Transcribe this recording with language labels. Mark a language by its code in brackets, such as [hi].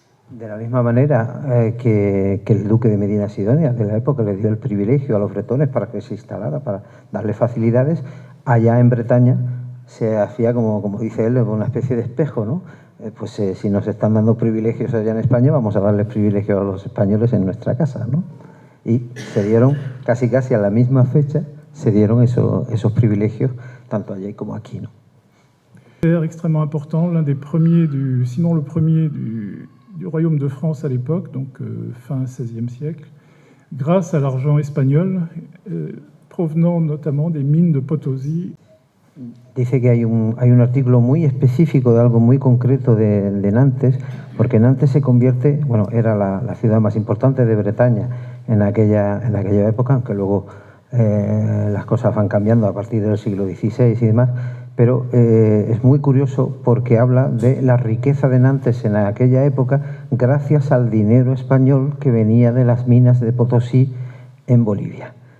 [es] De la misma manera que el duque de Medina Sidonia de la época le dio el privilegio a los bretones para que se instalara, para darle facilidades, allá en Bretaña se hacía, como dice él, una especie de espejo, ¿no? Pues si nos están dando privilegios allá en España, vamos a darles privilegios a los españoles en nuestra casa, ¿no? Y se dieron casi a la misma fecha, se dieron esos privilegios, tanto allá como aquí, ¿no? [fr] Extrêmement important, l'un des premiers, sinon le premier du royaume de France à l'époque, donc fin XVIe siècle, grâce à l'argent espagnol provenant notamment des mines de Potosí. [es] Dice que hay un artículo muy específico de algo muy concreto de Nantes, porque Nantes se convierte, bueno, era la ciudad más importante de Bretaña en aquella época, aunque luego las cosas van cambiando a partir del siglo XVI y demás, pero es muy curioso porque habla de la riqueza de Nantes en aquella época gracias al dinero español que venía de las minas de Potosí en Bolivia.